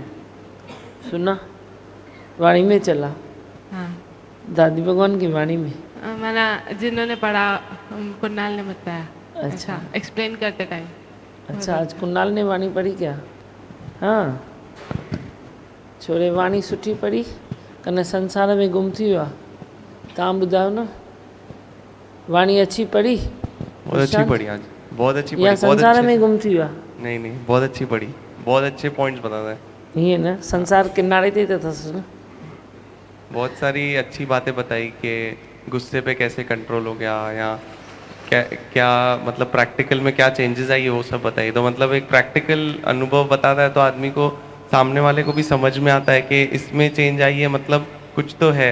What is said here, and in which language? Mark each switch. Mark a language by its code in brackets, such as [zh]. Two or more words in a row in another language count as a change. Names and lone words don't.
[hi] सुना? वाणी में चला। हाँ। दादी भगवान की वाणी में। मैंने जिन्होंने पढ़ा कुणाल ने बताया। अच्छा, एक्सप्लेन करते टाइम। अच्छा, आज कुणाल ने वाणी पढ़ी क्या? [sd] हाँ, छोरे वाणी सुठी पढ़ी कने संसार में गुम थी वियो आहे। तव्हां ॿुधायो न, [hi] वाणी अच्छी पढ़ी? बहुत अच्छी पढ़ी आज, बहुत अच्छी पढ़ी। [sd] या संसार में गुम थी वियो आहे? [hi] नहीं नहीं, बहुत अच्छी पढ़ी, बहुत अच्छे पॉइंट्स बताता है। [sd] ईअं न, संसार किनारे ते त अथसि न। [hi] बहुत सारी अच्छी बातें बताई कि गुस्से पे कैसे कंट्रोल हो गया, या क्या क्या मतलब प्रैक्टिकल में क्या चेंजेस आई, वो सब बताई। तो मतलब एक प्रैक्टिकल अनुभव बताता है तो आदमी को, सामने वाले को भी समझ में आता है कि इसमें चेंज आई है, मतलब कुछ तो है।